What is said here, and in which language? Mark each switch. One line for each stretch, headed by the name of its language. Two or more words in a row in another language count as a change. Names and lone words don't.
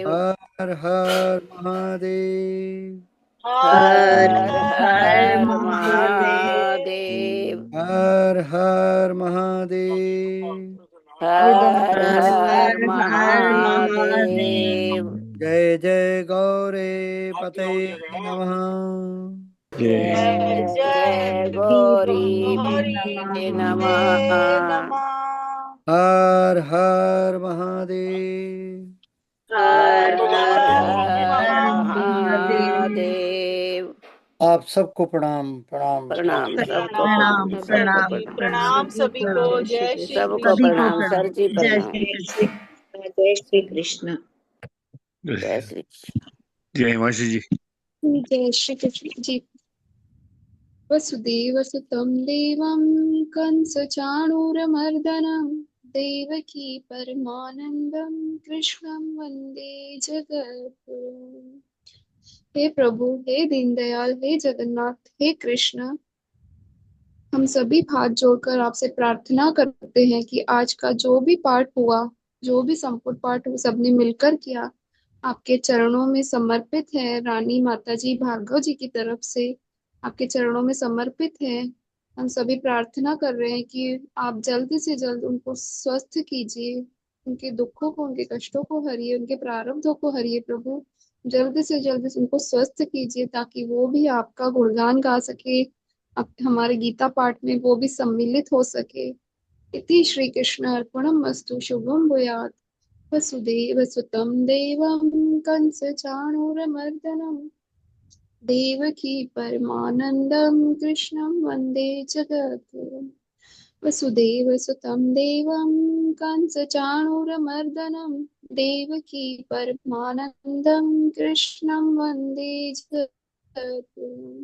Hindi: हर हर महादेव। हर हर महादेव। हर हर महादेव। हर हर महादेव।
Sanskrit: जय जय गौरे पते नमः। जय जय गौरी पते नमः।
Hindi: हर हर महादेव। हर हर महादेव। आप सबको प्रणाम प्रणाम प्रणाम सबको प्रणाम सबको प्रणाम प्रणाम सभी को। जय श्री सबको कृष्ण। प्रणाम सर जी जय प्रणाम। श्री कृष्ण। जय श्री कृष्ण। जय श्री जय हिमांशु जी। जय श्री कृष्ण जी।
Sanskrit: वसुदेवसुतं देवं कंसचाणूरमर्दनं देवकी परमानंदं कृष्णं वंदे जगद्गुरुं।
Hindi: हे प्रभु, हे दीनदयाल, हे जगन्नाथ, हे कृष्ण, हम सभी हाथ जोड़कर आपसे प्रार्थना करते हैं कि आज का जो भी पाठ हुआ, जो भी संपुट पाठ हुआ, सबने मिलकर किया, आपके चरणों में समर्पित है। रानी माताजी भार्गव जी की तरफ से आपके चरणों में समर्पित है। हम सभी प्रार्थना कर रहे हैं कि आप जल्द से जल्द उनको स्वस्थ कीजिए, उनके दुखों को, उनके कष्टों को हरिए, उनके प्रारब्धों को हरिए। प्रभु, जल्द से जल्द उनको स्वस्थ कीजिए ताकि वो भी आपका गुणगान गा सके, अब हमारे गीता पाठ में वो भी सम्मिलित हो सके।
Sanskrit: इति श्री कृष्ण अर्पणमस्तु। शुभम भूयात्। वसुदेवसुतं देवं कंसचाणूरमर्दनं देवकी परमानन्दं कृष्णं वन्दे जगद्गुरुं। वसुदेवसुतं देवं कंसचाणूरमर्दनं देवकी परमानन्दं कृष्णं वन्दे जगद्गुरुम्।